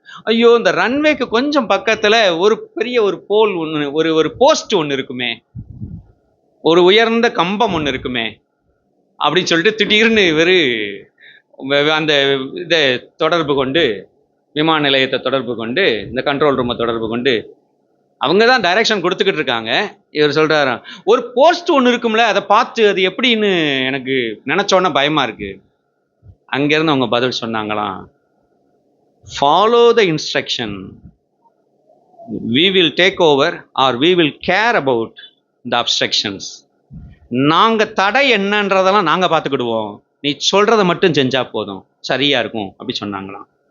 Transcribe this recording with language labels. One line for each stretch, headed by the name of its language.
Tamil: ஐயோ, இந்த ரன்வேக்கு கொஞ்சம் பக்கத்துல ஒரு பெரிய ஒரு போல் ஒன்று, ஒரு போஸ்ட் ஒன்று இருக்குமே, ஒரு உயர்ந்த கம்பம் ஒன்று இருக்குமே அப்படின்னு சொல்லிட்டு திடீர்னு இவர் அந்த இதை தொடர்பு கொண்டு, விமான நிலையத்தை தொடர்பு கொண்டு, இந்த கண்ட்ரோல் ரூமை தொடர்பு கொண்டு, அவங்க தான் டைரக்ஷன் கொடுத்துக்கிட்டு இருக்காங்க. இவர் சொல்றாரு, ஒரு போஸ்ட் ஒன்று இருக்கும்ல, அதை பார்த்து அது எப்படின்னு எனக்கு நினைச்சோன்னா பயமா இருக்கு. அங்கிருந்து அவங்க பதில் சொன்னாங்களாம்,
English: Follow the instruction, we will take over or we will care about the obstructions.
Tamil: நாங்க தடை என்னன்றதெல்லாம் நாங்க பார்த்துக்கிடுவோம், நீ சொல்றதை மட்டும் செஞ்சா போதும், சரியா இருக்கும் அப்படி சொன்னாங்களாம்.